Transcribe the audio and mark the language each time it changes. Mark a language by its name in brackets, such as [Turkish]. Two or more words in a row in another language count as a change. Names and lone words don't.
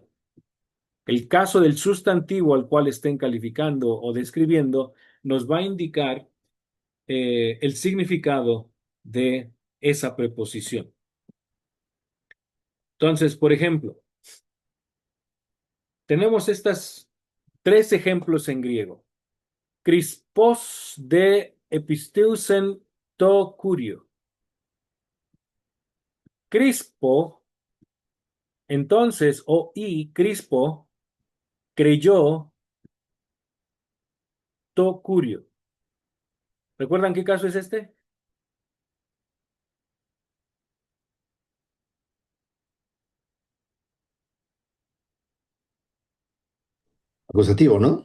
[Spanish] El caso del sustantivo al cual estén calificando o describiendo nos va a indicar el significado de esa preposición. Entonces, por ejemplo, tenemos estos tres ejemplos en griego. [Greek] Κρίσπος δὲ ἐπίστευσεν τῷ κυρίῳ. [Spanish] Crispo, entonces, Crispo, creyó [Greek] τῷ κυρίῳ. [Spanish] ¿Recuerdan qué caso es este? Acusativo, ¿no?